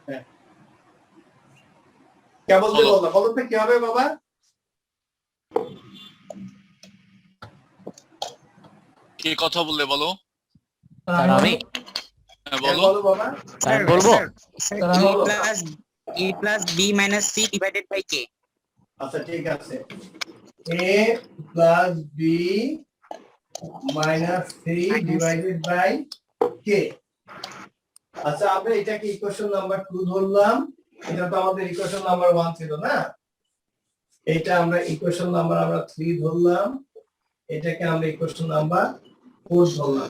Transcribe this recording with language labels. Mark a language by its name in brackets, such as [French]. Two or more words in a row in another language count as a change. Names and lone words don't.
[Bangla] হ্যাঁ কেবল দিয়ে বললাম, বলো তো কি হবে বাবা? কি কথা বললে বলো? স্যার আমি হ্যাঁ, হ্যাঁ, বলো। বলো বাবা। স্যার বলবো স্যার a আমি [English] plus a plus b minus c divided by k [Bangla] আচ্ছা ঠিক আছে, [English] a plus b minus c divided by k. [Bangla] আচ্ছা আমরা এটাকে [English] equation number [Bangla] 2 ধরলাম, এটা তো আমাদের [English] equation number [Bangla] 1 ছিল না, এটা আমরা [English] equation number [Bangla] 3 ধরলাম, এটাকে আমরা [English] equation number [Bangla] 4 ধরলাম।